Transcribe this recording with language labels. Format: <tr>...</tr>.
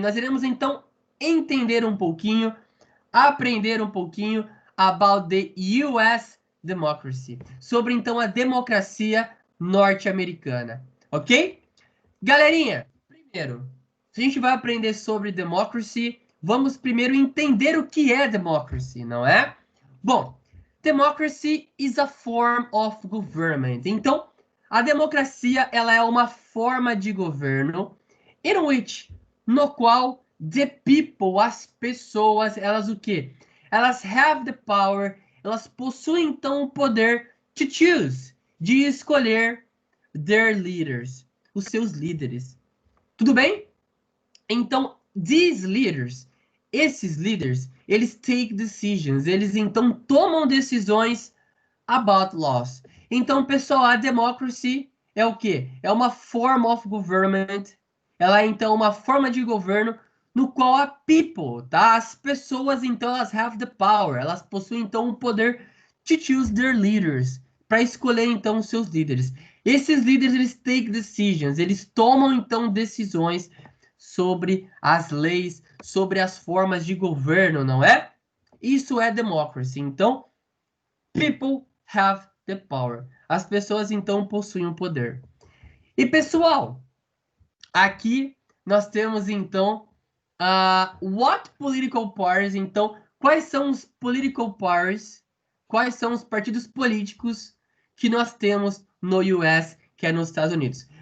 <pt>Nós iremos então entender um pouquinho, aprender um pouquinho</pt> <en>about the US democracy,</en> <pt>sobre então a democracia norte-americana, ok? Galerinha, primeiro, se a gente vai aprender sobre democracy, vamos primeiro entender o que é democracy, não é?</pt> <en>Bom, democracy is a form of government.</en> <pt>Então, a democracia ela é uma forma de governo</pt> <en>in which,</en> <pt>no qual</pt> <en>the people,</en> <pt>as pessoas, elas o quê? Elas</pt> <en>have the power,</en> <pt>elas possuem então o poder</pt> <en>to choose,</en> <pt>de escolher</pt> <en>their leaders,</en> <pt>os seus líderes. Tudo bem? Então,</pt> <en>these leaders,</en> <pt>esses líderes, eles</pt> <en>take decisions,</en> <pt>eles então tomam decisões</pt> <en>about laws.</en> <pt>Então, pessoal, a democracy é o quê? É uma</pt> <en>form of government.</en> <pt>Ela é então uma forma de governo no qual a people, tá? As pessoas então elas</pt> <en>have the power,</en> <pt>elas possuem então o poder</pt> <en>to choose their leaders,</en> <pt>para escolher então os seus líderes. Esses líderes eles</pt> <en>take decisions,</en> <pt>eles tomam então decisões sobre as leis, sobre as formas de governo, não é? Isso é democracy.</pt> <en>Então, people have the power.</en> <pt>As pessoas então possuem o poder. E pessoal, aqui nós temos então</pt> <en>what political parties.</en> <pt>Então, quais são os</pt> <en>political parties?</en> <pt>Quais são os partidos políticos que nós temos no US, que é nos Estados Unidos?</pt>